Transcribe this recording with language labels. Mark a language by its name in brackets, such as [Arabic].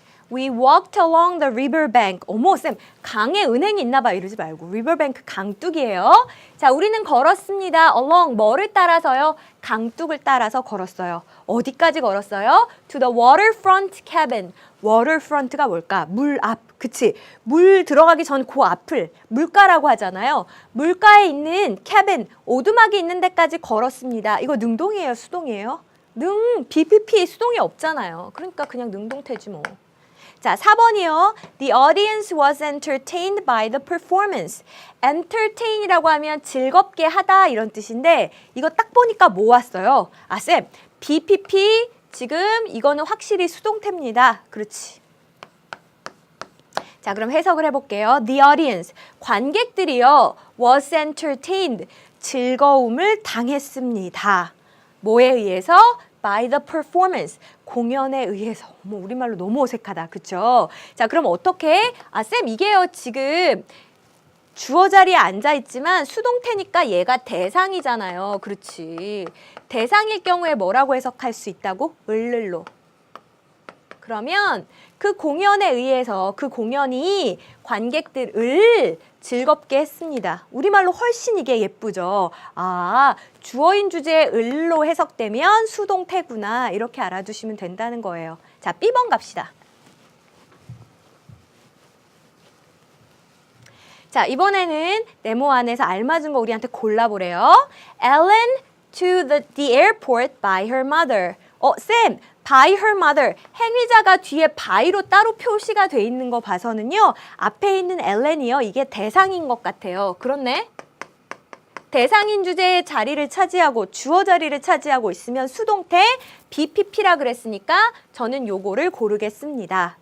[English] We walked along the riverbank. [Korean] 어머, 쌤, 강에 은행이 있나 봐. 이러지 말고. riverbank 강둑이에요. 자, 우리는 걸었습니다. along 뭐를 따라서요? 강둑을 따라서 걸었어요. 어디까지 걸었어요? [English] To the waterfront cabin. [Korean] waterfront가 뭘까? 물 앞. 그치? 물 들어가기 전 그 앞을 물가라고 하잖아요. 물가에 있는 cabin, 오두막이 있는 데까지 걸었습니다. 이거 능동이에요? 수동이에요? BPP 수동이 없잖아요. 그러니까 그냥 능동태지 뭐. 자, 4번이요. [English] The audience was entertained by the performance. [Korean] entertain이라고 하면 즐겁게 하다 이런 뜻인데 이거 딱 보니까 뭐 왔어요? 쌤, BPP 지금 이거는 확실히 수동태입니다. 그렇지. 자, 그럼 해석을 해볼게요. [English] The audience, [Korean] 관객들이요. [English] was entertained, [Korean] 즐거움을 당했습니다. 뭐에 의해서? [English] By the performance, [Korean] 공연에 의해서. 어머, 우리말로 너무 어색하다. 그쵸? 자, 그럼 어떻게? 쌤, 이게요. 지금 주어 자리에 앉아있지만 수동태니까 얘가 대상이잖아요. 그렇지. 대상일 경우에 뭐라고 해석할 수 있다고? 을로. 그러면 그 공연에 의해서 그 공연이 관객들을 즐겁게 했습니다. 우리말로 훨씬 이게 예쁘죠. 주어인 주제에 을로 해석되면 수동태구나. 이렇게 알아두시면 된다는 거예요. 자, B번 갑시다. 자, 이번에는 네모 안에서 알맞은 거 우리한테 골라보래요. [English] Ellen to the airport by her mother. [Korean] 쌤, [English] by her mother. [Korean] 행위자가 뒤에 by로 따로 표시가 돼 있는 거 봐서는요. 앞에 있는 엘렌이요. 이게 대상인 것 같아요. 그렇네. 대상인 주제의 자리를 차지하고 주어 자리를 차지하고 있으면 수동태 BPP라 그랬으니까 저는 요거를 고르겠습니다.